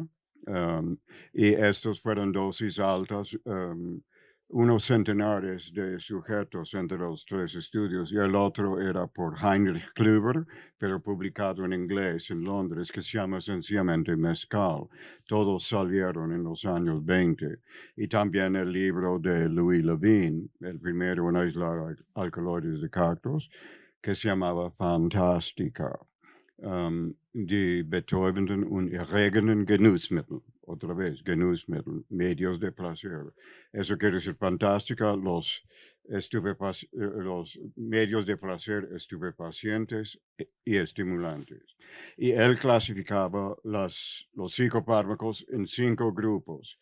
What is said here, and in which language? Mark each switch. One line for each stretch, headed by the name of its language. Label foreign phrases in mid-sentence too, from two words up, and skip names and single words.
Spanish: um, y estos fueron dosis altas, unos centenares de sujetos entre los 3 estudios, y el otro era por Heinrich Klüver, pero publicado en inglés en Londres, que se llama sencillamente Mezcal. Todos salieron en los años 20. Y también el libro de Louis Levine, el primero en aislar alcaloides de cactus, que se llamaba Fantástica,
German: die betäubenden und erregenden Genussmittel.
Spanish: Otra vez, Genussmittel, medios de placer. Eso quiere decir fantástica, los medios de placer estupefacientes y estimulantes. Y él clasificaba los psicofármacos en 5 grupos.